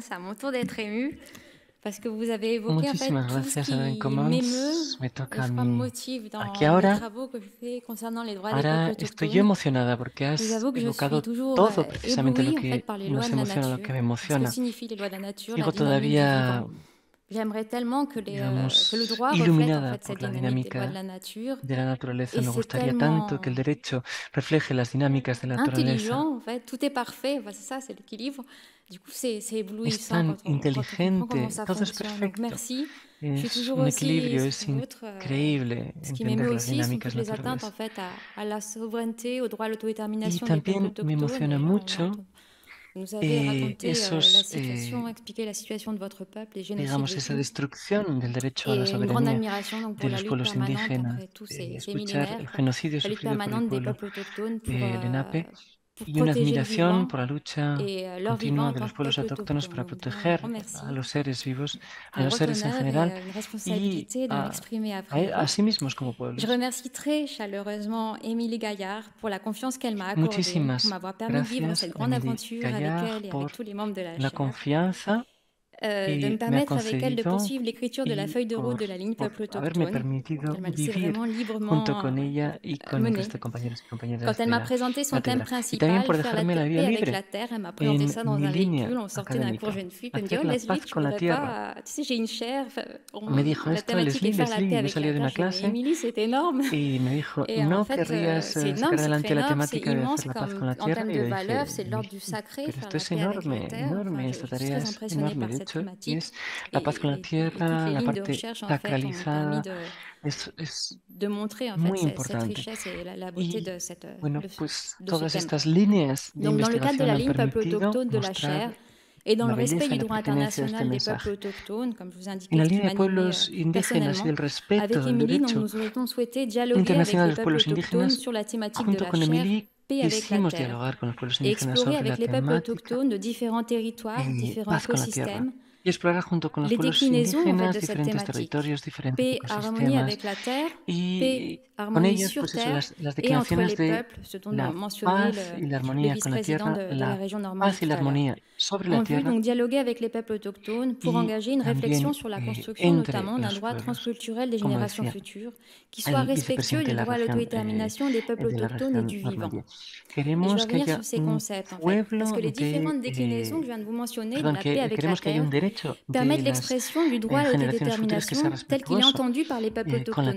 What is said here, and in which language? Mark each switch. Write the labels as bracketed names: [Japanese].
[French] C'est à mon tour d'être émue parce que vous avez évoqué en fait tout ce qui m'émeut et je crois me motive dans les travaux que je fais concernant les droits des peuples [Spanish] estoy yo emocionada porque has evocado todo precisamente lo que nos emociona, lo que me emociona. Sigo todavía [French] J'aimerais tellement que le droit [Spanish] iluminada [French] reflète en fait [Spanish] por la [French] cette dynamique des droits de la nature. [Spanish] De la naturaleza. Me gustaría tanto que el derecho refleje las dinámicas de la naturaleza. [French] Intelligent, en fait, tout est parfait. C'est ça, c'est l'équilibrio. Du coup, c'est éblouissant. [Spanish] Es tan inteligente, todo es perfecto. [French] Merci. [Spanish] Es un equilibrio, es increíble entender las dinámicas naturales. [French] En fait, à la souveraineté, au droit à l'autodétermination des peuples autochtones. [Spanish] Me emociona mucho. [French] Nous avez raconté la situation, expliqué la situation de votre peuple, [Spanish] digamos, esa destrucción del derecho a la soberanía de los pueblos indígenas, escuchar el genocidio sufrido por el pueblo Lenape y una admiración por la lucha continua de los pueblos autóctonos para proteger a los seres vivos, a los seres en general y a sí mismos como pueblos. [French] Je remercie très chaleureusement Émilie Gaillard pour la confiance qu'elle m'a accordée, pour m'avoir permis de vivre cette grande aventure avec elle et avec tous les membres de la chaire. [Spanish] Confianza [French] de me permettre avec elle de poursuivre l'écriture de la feuille de route de la ligne peuple autochtone. Elle m'a laissé vraiment librement mener. Quand elle m'a présenté son thème principal, faire la paix avec la terre, elle m'a présenté ça dans un véhicule, on sortait d'un cours jeune fille, elle me dit « Oh Leslie, tu voudrais pas, tu sais j'ai une chaire, la thématique est faire la paix avec la terre ». Je dis « Émilie, c'est énorme ». Et en fait, c'est énorme, c'est très noble, c'est immense en termes de valeur, c'est de l'ordre du sacré, faire la paix avec la terre. Je suis très impressionnée par cette [Spanish] es la paz con la tierra, la parte sacralizada, [French] de montrer en fait cette richesse et la beauté de cette [Spanish] bueno, pues todas estas líneas de [French] Donc, dans le cadre de la ligne peuple autochtone de la chaire et dans le respect du droit international des peuples autochtones, comme je vous indiquais, [Spanish] la línea de pueblos indígenas y el respeto del derecho internacional de los pueblos indígenas, [French] sur la thématique [Spanish] junto [French] de [Spanish] con [French] la [Spanish] Emily, [French] paix avec la terre et explorer avec les peuples autochtones de différents territoires, différents écosystèmes, [Spanish] y explorar junto con los pueblos indígenas diferentes territorios, diferentes ecosistemas y con ellos pues eso, las declaraciones de la paz y la armonía con la tierra, la paz y la armonía sobre la tierra. [French] Donc dialoguer avec les peuples autochtones pour engager une réflexion sur la construction notamment d'un droit transculturel des générations futures qui soit respectueux du droit à l'autodétermination des peuples autochtones et du vivant. Et je vais revenir sur ces concepts en fait, parce que les différentes déclinaisons que je viens de vous mentionner de la paix avec la terre permettent l'expression du droit à l'autodétermination tel qu'il est entendu par les peuples autochtones.